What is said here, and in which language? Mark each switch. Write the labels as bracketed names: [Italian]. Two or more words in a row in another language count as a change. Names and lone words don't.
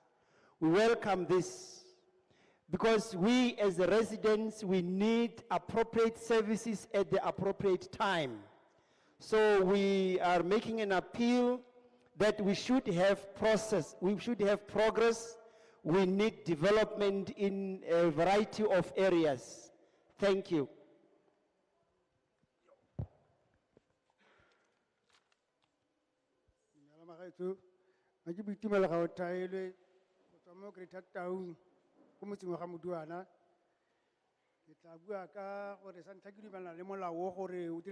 [English] We welcome this because we as the residents, we need appropriate services at the appropriate time. So we are making an appeal that we should have process, we should have progress, we need development in a variety of areas. Thank you. [Tswana] Magaetso ga ke boitumelo ga o thaelwe go tswa mo Greater Town ko motseng wa ga Moduana ke tla bua ka gore sa ntlha ke dumelana le molao gore o